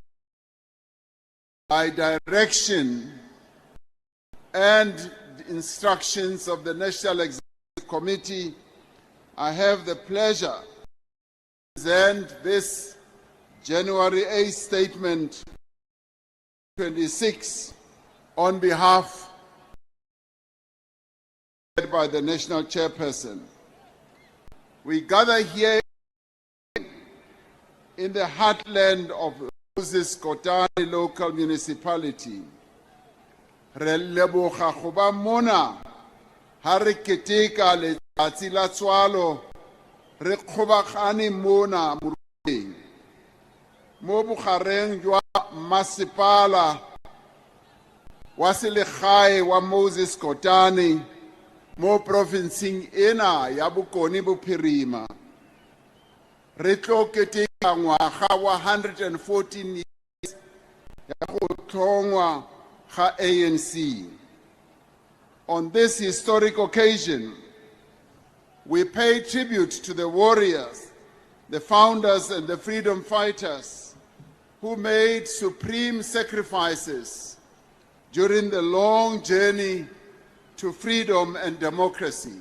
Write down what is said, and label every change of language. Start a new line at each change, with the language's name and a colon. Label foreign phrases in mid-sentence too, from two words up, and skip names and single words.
English: By direction and instructions of the National Executive Committee, I have the pleasure to present this January 8th statement 26 on behalf by the National Chairperson. We gather here in the heartland of Moses Kotane local municipality.
Tswana: Re leboga go ba mona ha re keteka letsatsi la tswalo re kgobagane mona Moruleng mo bogareng jwa masepala wa selegae wa Moses Kotane mo provinceng ena ya Bokone Bophirima. Re tlo keteka ngwaga wa 114 years ya go tlhongwa ga ANC.
English: On this historic occasion, we pay tribute to the warriors, the founders and the freedom fighters who made supreme sacrifices during the long journey to freedom and democracy.